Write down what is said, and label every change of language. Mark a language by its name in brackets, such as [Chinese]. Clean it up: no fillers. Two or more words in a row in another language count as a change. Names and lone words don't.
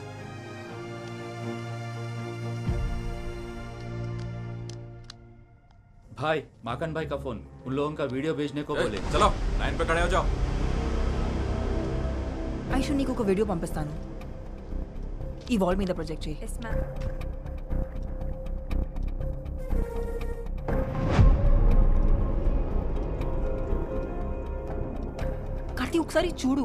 [Hindi] भाई माकन भाई का फोन, उन लोगों का वीडियो भेजने को बोले. चलो लाइन पे खड़े हो जाओ. [Telugu] ఐషు, నీకు ఒక వీడియో పంపిస్తాను. ఈ వాల్ మీద ప్రొజెక్ట్ చేయి. [English] yes ma'am. [Telugu] కార్తీ, ఒకసారి చూడు.